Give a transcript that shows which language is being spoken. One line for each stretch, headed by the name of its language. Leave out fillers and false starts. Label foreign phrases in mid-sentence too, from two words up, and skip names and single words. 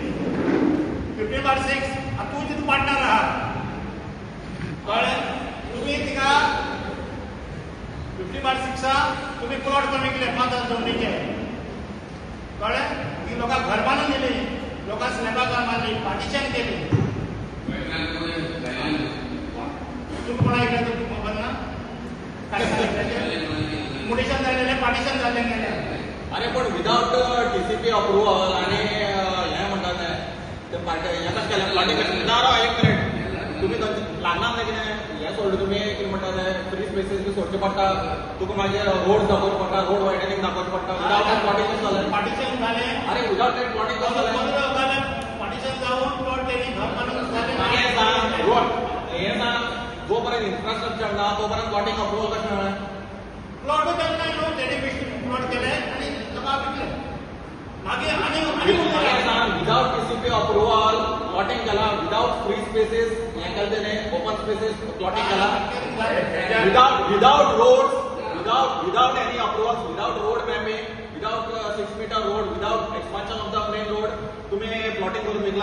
Konkani: 15/6 तूं तितून पार्टनर आहात कळ्ळें तुम्ही तिका 15/6 तुम्ही प्लॉट कमी केले 5,000 जमनीचे कळ्ळें ती लोकां घर बांदून दिली लोकां स्लॅबाकार मारली पार्टिशन केली तुम्ही कोणा ऐकलं ते खबर ना काय मुडिशन झालेले पार्टिशन झाले गेले अरे पण
English: without TCP approval
Konkani: आणि हे म्हणतात ते हे कशें केलें प्लॉटिंग कशें ना एक मिनिट तुम्ही ल्हान कितें हें सोडलें तुमी कितें म्हणटात
English: free spaces
Konkani: बी सोडचे पडटा तुका मागीर रोड दाखोवचे पडटा
English: road widening
Konkani: दाखोवचे पडटा
English: without plotting
Konkani: कशें जालें
Marathi: पार्टिशन झाले
Konkani: अरे
English: without plotting
Konkani: कशें जालें
Marathi: पार्टिशन जाऊन प्लॉट त्यांनी घर बांधून झाले
Konkani: हे सांग जोपर्यंत इन्फ्रास्ट्रक्चर ना तोपर्यंत
English: plotting approval
Konkani: कशें मेळ्ळें
Marathi: प्लॉट केले नाही न्हू त्यांनी प्लॉट केले आणि लोकां विकले मागीर आनी
English: without TCP approval plotting
Konkani: केला
English: without free spaces
Konkani: हें केलें तेणें
English: open spaces plotting
Konkani: केला
English: without road without any approval without road mapping without 6 meter road without expansion of the main road
Konkani: तुम्ही प्लॉटिंग करून विकला